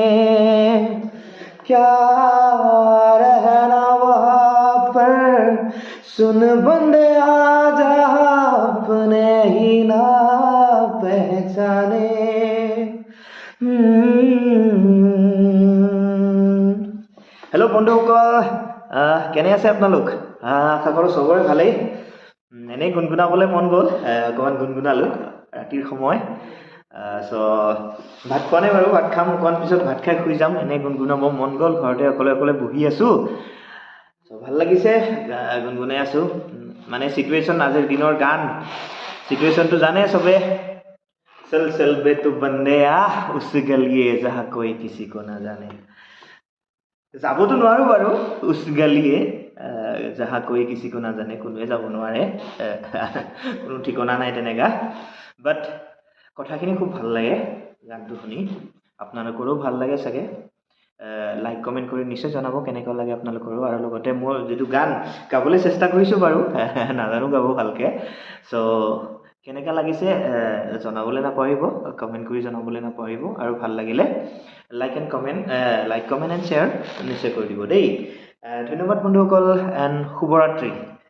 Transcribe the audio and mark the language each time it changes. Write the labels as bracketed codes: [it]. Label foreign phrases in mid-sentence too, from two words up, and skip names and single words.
[hi] क्या रहना वहाँ पर सुन बंदिया जहाँ अपने ही ना पहचाने [as] हेलो বন্ধুসকল কেনে আছে আপোনালোক আশা কৰোঁ সবৰে ভালেই এনেই গুণগুণাবলৈ মন গ'ল অকণমান গুণগুণালোঁ ৰাতিৰ সময় সো ভাত খোৱা নাই বাৰু ভাত খাম অকণমান পিছত ভাত খাই শুই যাম এনেই গুণগুণাব মন গ'ল ঘৰতে অকলে অকলে বহি আছোঁ সো ভাল লাগিছে গুণগুণাই আছোঁ মানে সিচুৱেশ্যন আজিৰ দিনৰ গান সিচুৱেশ্যনটো জানে সবে [hi] चल चल बे तू बंदिया उस गलिए जहाँ कोई किसी को ना जाने [as] যাবতো নোৱাৰো বাৰু [hi] उस गलिए जहाँ कोई किसी को ना [as] जाने কোনোৱে যাব নোৱাৰে কোনো ঠিকনা নাই তেনেকা বাট কথাখিনি খুব ভাল লাগে গানটো শুনি আপোনালোকৰো ভাল লাগে চাগে [en] like comment [as] কৰি নিশ্চয় জনাব কেনেকুৱা লাগে আপোনালোকৰো আৰু লগতে মই যেটো গান গাবলৈ চেষ্টা কৰিছো বাৰু নাজানো গাব ভালকে সো কেনেকা লাগিছে জনাবলৈ নাপাহৰিব কমেন্ট কৰি জনাবলৈ নাপাহৰিব আৰু ভাল লাগিলে [en] like comment and share [as] নিশ্চয় কৰি দিব দেই ধন্যবাদ বন্ধুসকল এণ্ড শুভৰাত্ৰি